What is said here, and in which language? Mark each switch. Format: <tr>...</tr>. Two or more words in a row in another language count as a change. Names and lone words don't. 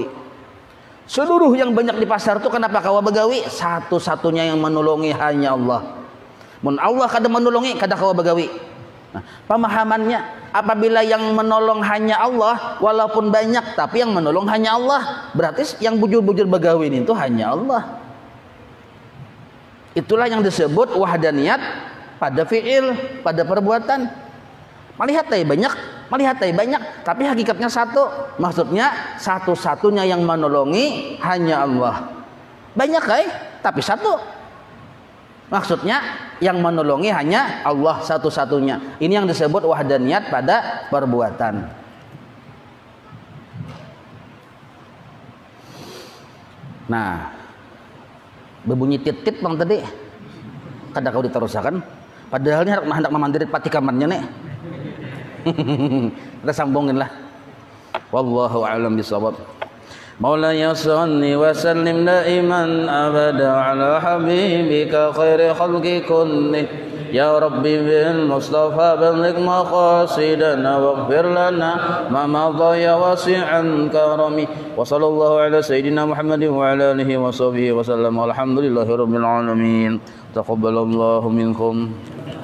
<bjn>Seluruh yang banyak di pasar tuh kenapa kawa begawi? Satu-satunya yang menolongi hanya Allah. Mun Allah kada menolongi kada kawa begawi. Nah, pemahamannya apabila yang menolong hanya Allah walaupun banyak tapi yang menolong hanya Allah, berarti yang bujur-bujur begawi itu hanya Allah.</bjn> <id>Itulah yang disebut wahdaniyat pada fi'il, pada perbuatan. Melihat banyak, tapi hakikatnya satu. Maksudnya satu-satunya yang menolongi hanya Allah. Banyak tapi satu. Maksudnya yang menolongi hanya Allah satu-satunya. Ini yang disebut wahdaniyat pada perbuatan.</id> <bjn>Nah, berbunyi tit-tit bang tadi. Kada kau diterusakan. Padahal ini hendak memandirit pati kamarnya nih.</bjn> <id>Kita sambungin lah.</id> <ar>والله أعلم بالصواب. مولاي صل وسلم دائما أبدا على حبيبك خير الخلق كل يا رب بالمصطفى بلغ مقاصدنا واغفر لنا ما مضى يا واسع الكرم وصلى الله على سيدنا محمد وعلى آله وصحبه وسلم والحمد لله رب العالمين تقبل الله منكم.</ar>